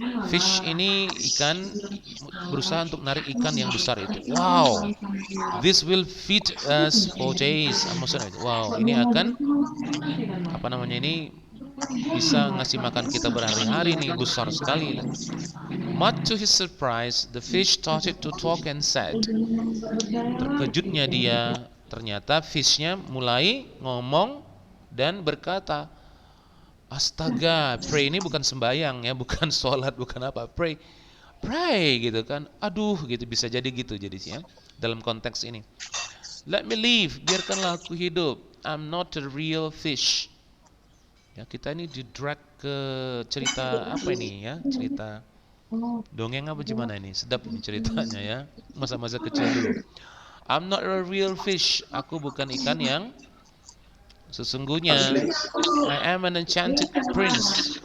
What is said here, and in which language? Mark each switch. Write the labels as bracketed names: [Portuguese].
[Indonesian] Fish ini ikan, berusaha untuk narik ikan yang besar itu. Wow. [English] This will feed us for days. [Indonesian] Maksudnya, wow, ini akan apa namanya ini, bisa ngasih makan kita berhari-hari nih, besar sekali. [English] Much to his surprise, the fish started to talk and said. [Indonesian] Terkejutnya dia, ternyata fishnya mulai ngomong dan berkata, astaga, pray ini bukan sembayang ya, bukan sholat, bukan apa, pray gitu kan. Aduh, gitu bisa jadi gitu jadi sih ya dalam konteks ini. [English] Let me live, [Indonesian] biarkanlah aku hidup. [English] I'm not a real fish. [Indonesian] Ya, kita ini di-drag ke cerita apa ini ya? Cerita dongeng apa gimana ini? Sedap ini ceritanya ya. Masa-masa kecil dulu. [English] I'm not a real fish. [Indonesian] Aku bukan ikan yang sesungguhnya. [English] I am an enchanted prince.